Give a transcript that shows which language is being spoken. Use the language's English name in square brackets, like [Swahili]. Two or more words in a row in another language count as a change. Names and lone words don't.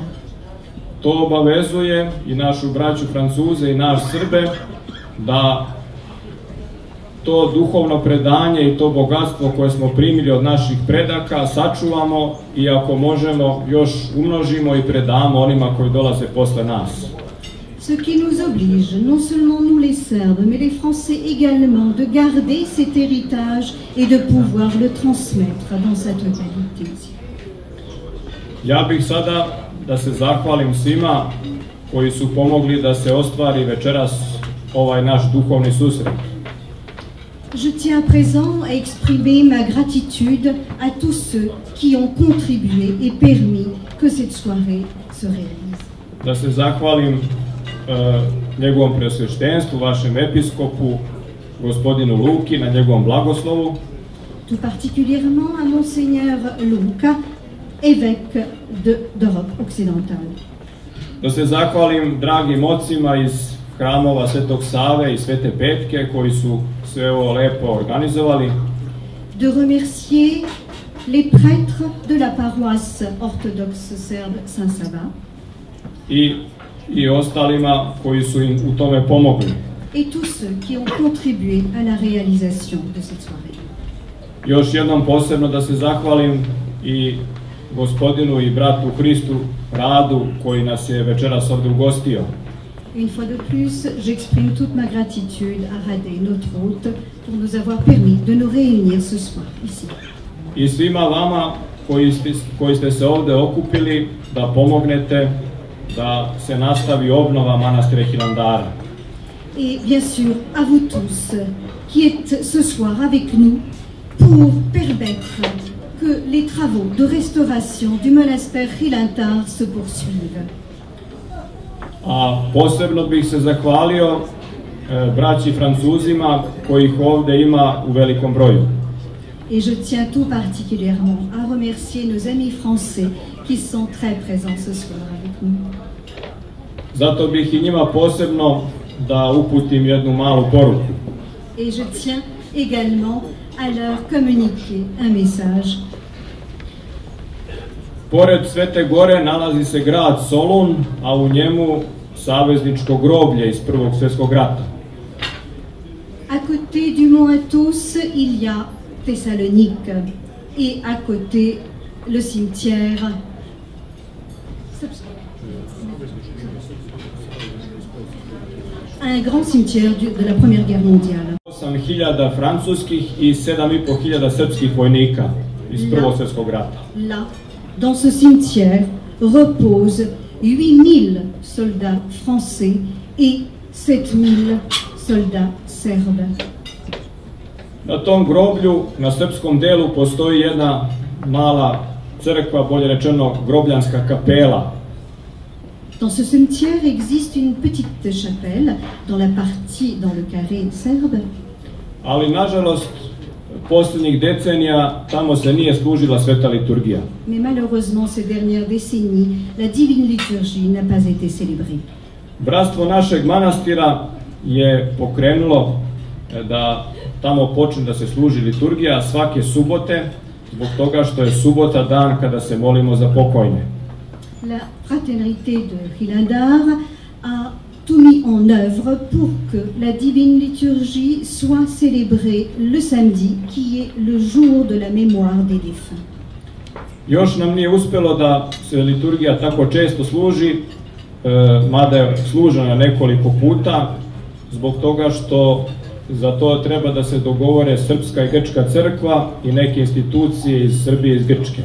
[Serbian] To obavezuje i našu braću Francuze i naš Srbe da to duhovno predanje i to bogatstvo koje smo primili od naših predaka sačuvamo i ako možemo još umnožimo i predamo onima koji dolaze posle nas. [French] Ce qui nous oblige, non seulement nous les Serbes, mais les Français également, de garder cet héritage et de pouvoir le transmettre dans sa totalité. [Serbian] Ja bih sada da se zahvalim svima koji su pomogli da se ostvari večeras ovaj naš duhovni susret. [French] Je tiens à présent à exprimer ma gratitude à tous ceux qui ont contribué et permis que cette soirée se réalise. [Serbian] Da se zahvalim njegovom preosveštenstvu, vašem episkopu, gospodinu Luki, na njegovom blagoslovu. [French] Tout particulièrement à Monseigneur Luca, évêque d'Europe occidentale. [Serbian] Da se zahvalim dragim ocima iz hramova Svetog Save i Svete Petke koji su sve ovo lepo organizovali. [French] De remercier les prêtres de la paroisse orthodoxe serbe Saint-Sava. [Serbian] I ostalima koji su im u tome pomogli. [French] Et tous ceux qui ont contribué à la réalisation de cette soirée. [Serbian] Još jednom posebno da se zahvalim i gospodinu i bratu Hristu Radu koji nas je večeras ovde ugostio. [French] Une fois de plus, j'exprime toute ma gratitude à Rade, notre hôte, pour nous avoir permis de nous réunir ce soir ici. [Serbian] I svima vama koji ste se ovde okupili da pomognete da se nastavi obnova manastira Hilandara. [French] Et bien sûr, à vous tous qui êtes ce soir avec nous pour permettre que les travaux de restauration du monastère Hilandar se poursuivent. [Serbian] A posebno bih se zahvalio braći Francuzima kojih ovde ima u velikom broju. [French] Et je tiens tout particulièrement à remercier nos amis français qui sont très présents ce soir avec nous. [Serbian] Zato bih i njima posebno da uputim jednu malu poruku. [French] Et je tiens également à leur communiquer un message. [Serbian] Pored Svete Gore nalazi se grad Solun, a u njemu savezničko groblje iz Prvog svjetskog rata. [French] À côté du mont Athos, il y a Thessalonique et à côté le cimetière un grand cimetière de la Première Guerre mondiale. [Serbian] 8.000 francuskih i 7.500 srpskih vojnika iz Prvog svjetskog rata. [French] Là, dans ce cimetière, reposent 8.000 soldats français et 7.000 soldats serbes. [Serbian] Na tom groblju, na srpskom delu, postoji jedna mala crkva, bolje rečeno grobljanska kapela. [French] Dans ce cimetière existe une petite chapelle dans le carré serbe. [Serbian] Ali, nažalost, posljednjih decenija tamo se nije služila sveta liturgija. [French] Mais malheureusement, ces dernières décennies, la divine liturgie n'a pas été célébrée. [Serbian] Bratstvo našeg manastira je pokrenulo da tamo počne da se služi liturgija svake subote, zbog toga što je subota dan kada se molimo za pokojne. [French] La fraternité de Hilandar a tout mis en œuvre pour que la divine liturgie soit célébrée le samedi, qui est le jour de la mémoire des défunts. [Serbian] Još nam nije uspelo da se liturgija tako često služi, mada je služena nekoliko puta, zbog toga što za to treba da se dogovore Srpska i Grčka crkva i neke institucije iz Srbije i iz Grčke.